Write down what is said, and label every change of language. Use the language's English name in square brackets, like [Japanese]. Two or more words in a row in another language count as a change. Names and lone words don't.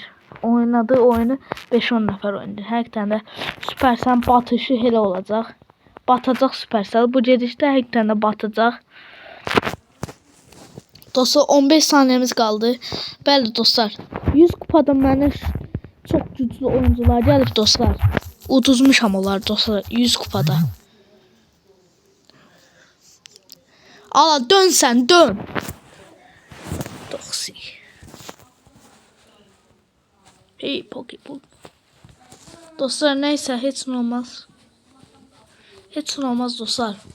[Azerbaijani] Oynadığı oyunu 5-10 nəfər oynayır. Həqiqətən də Supercell batışı elə olacaq. Batacaq Supercell. Bu gedişdə həqiqətən də batacaq. Dostlar 15 saniyemiz qaldı. Bəli dostlar. 100 kupada mənə çox güclü oyuncular gəlib dostlar. Uduzmuşam onlar dostlar 100 kupada. Ala dön sen dön. Toksik. Hey Pokeball. [Turkish] Dostlar neyse hiç olmaz. Hiç olmaz dostlar.